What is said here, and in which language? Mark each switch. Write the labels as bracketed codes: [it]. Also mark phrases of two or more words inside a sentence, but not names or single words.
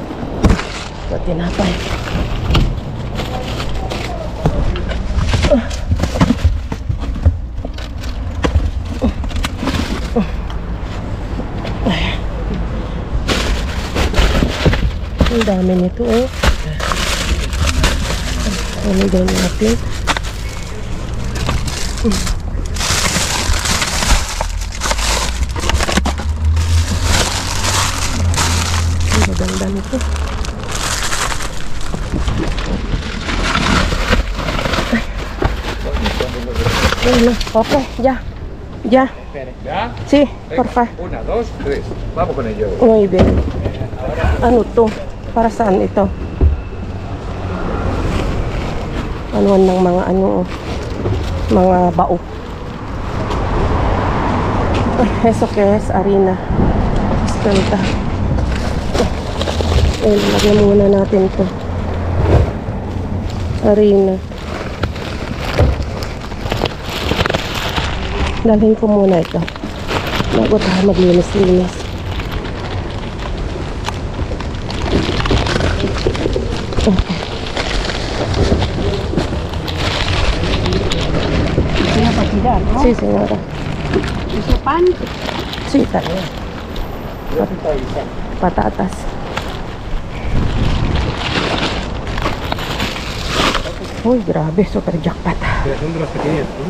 [tl] Ito, tinapay. Ang dami nito, oh. Ano din natin? Ang maganda nito. [es] Bueno, ok, ya. Ya. ¿Ya? Sí, porfa. 1, 2, 3. Vamos con ello. Muy bien. [tl] Ano to? Para saan ito? Anuan ng mga mga bao. [es] Eso que es harina. Espelta. [tl] Lagyan muna natin to. Harina. Dalhin ko muna ito. Bago tayo maglinis-linis. [es] Tiene para tirar, ¿no? Sí, señora. Ese pan, Sí, también. Patatas. [tl] Uy, grabe. [en] Super jackpot. [es] Son de las pequeñas, ¿no?